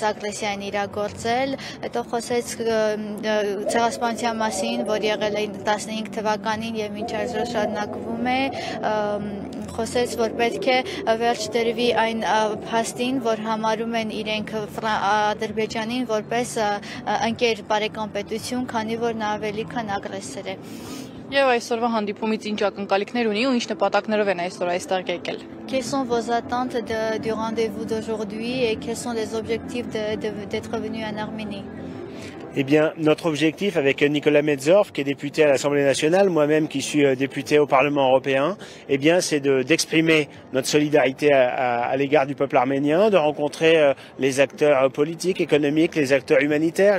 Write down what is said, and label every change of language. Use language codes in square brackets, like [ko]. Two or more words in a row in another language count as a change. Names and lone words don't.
[hy] ագրեսիա են իրագործել, հետո խոսեց ցեղասպանության մասին, որ եղել է 15 թվականին եւ մինչ այսօր շարունակվում է, խոսեց, որ պետք է վերջ դրվի այն փաստին, որ համարում են իրենք Ադրբեջանին որպես ընկեր բարեկամ պետություն, քանի որ նա ավելի քան ագրեսոր է։ Եվ այսօրվա հանդիպումից ինչ ակնկալիքներ ունի ու ինչ նպատակներով են այսօր այստեղ եկել։ [fr] Quelles sont vos attentes du rendez-vous d'aujourd'hui et quels sont les objectifs d'être venu en Arménie? Eh bien, notre objectif avec Nicolas Medzorf, qui est député à l'Assemblée nationale, moi-même qui suis député au Parlement européen, eh bien, c'est d'exprimer notre solidarité à l'égard du peuple arménien, de rencontrer les acteurs politiques, économiques, les acteurs humanitaires.